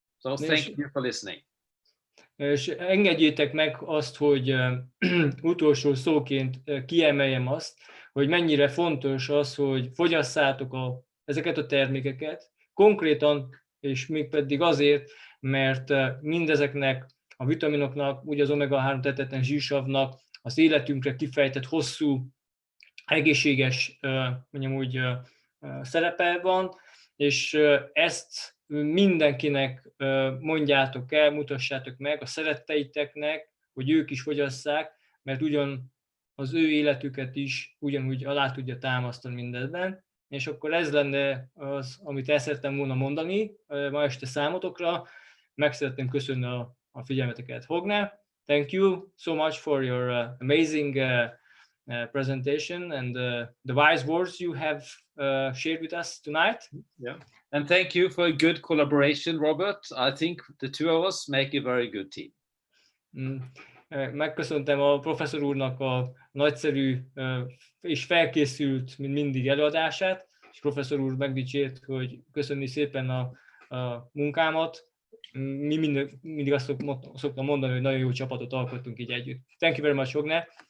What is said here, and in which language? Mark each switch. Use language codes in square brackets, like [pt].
[en] So thank you for listening. [hu] És engedjétek meg azt, hogy utolsó szóként kiemeljem azt, hogy mennyire fontos az, hogy fogyasszátok ezeket a termékeket, konkrétan, és mégpedig azért, mert mindezeknek a vitaminoknak, úgy az omega-3 tetetlen zsírsavnak az életünkre kifejtett hosszú, egészséges, mondjam úgy, szerepe van, és ezt mindenkinek mondjátok el, mutassátok meg a szeretteiteknek, hogy ők is fogyasszák, mert ugyan az ő életüket is ugyanúgy alá tudja támasztani mindezben. És akkor ez lenne az, amit el szerettem volna mondani ma este számotokra. Meg szeretném köszönni a figyelmeteket. [en] Hogne, thank you so much for your amazing presentation and the wise words you have shared with us tonight. Yeah. And thank you for a good collaboration, Robert. I think the two of us make a very good team. [hu] Megköszöntem a professzor úrnak a nagyszerű és felkészült, mint mindig előadását, és professzor úr megdicsért, hogy köszönni szépen a munkámat. Mi mindig azt szoktam mondani, hogy nagyon jó csapatot alkottunk így együtt. [en] Thank you very much, [hu] Hogne.